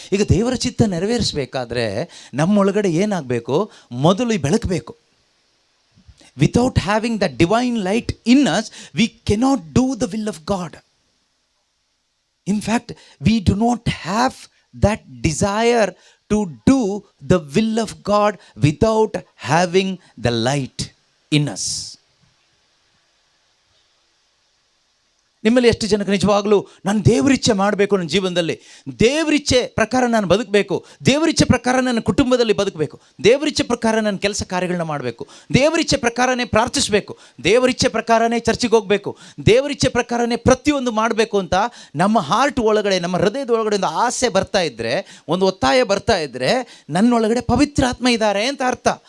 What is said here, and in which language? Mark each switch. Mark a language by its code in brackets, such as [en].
[kn] ಈಗ ದೇವರ ಚಿತ್ತ ನೆರವೇರಿಸಬೇಕಾದ್ರೆ ನಮ್ಮೊಳಗಡೆ ಏನಾಗಬೇಕು? ಮೊದಲು ಈ ಬೆಳಕಬೇಕು. [en] Without having that divine light in us, we cannot do the will of God. In fact, we do not have that desire to do the will of God without having the light in us. [kn] ನಿಮ್ಮಲ್ಲಿ ಎಷ್ಟು ಜನಕ್ಕೆ ನಿಜವಾಗ್ಲೂ ನಾನು ದೇವರಿಚ್ಛೆ ಮಾಡಬೇಕು, ನನ್ನ ಜೀವನದಲ್ಲಿ ದೇವರಿಚ್ಛೆ ಪ್ರಕಾರ ನಾನು ಬದುಕಬೇಕು, ದೇವರಿಚ್ಛೆ ಪ್ರಕಾರ ನನ್ನ ಕುಟುಂಬದಲ್ಲಿ ಬದುಕಬೇಕು, ದೇವರಿಚ್ಛೆ ಪ್ರಕಾರ ನನ್ನ ಕೆಲಸ ಕಾರ್ಯಗಳನ್ನ ಮಾಡಬೇಕು, ದೇವರಿಚ್ಛೆ ಪ್ರಕಾರನೇ ಪ್ರಾರ್ಥಿಸಬೇಕು, ದೇವರಿಚ್ಛೆ ಪ್ರಕಾರನೇ ಚರ್ಚಿಗೆ ಹೋಗಬೇಕು, ದೇವರಿಚ್ಛೆ ಪ್ರಕಾರನೇ ಪ್ರತಿಯೊಂದು ಮಾಡಬೇಕು ಅಂತ ನಮ್ಮ ಹಾರ್ಟ್ ಒಳಗಡೆ, ನಮ್ಮ ಹೃದಯದ ಒಳಗಡೆ ಒಂದು ಆಸೆ ಬರ್ತಾ ಇದ್ದರೆ, ಒಂದು ಒತ್ತಾಯ ಬರ್ತಾ ಇದ್ದರೆ, ನನ್ನೊಳಗಡೆ ಪವಿತ್ರಾತ್ಮ ಇದ್ದಾರೆ ಅಂತ ಅರ್ಥ.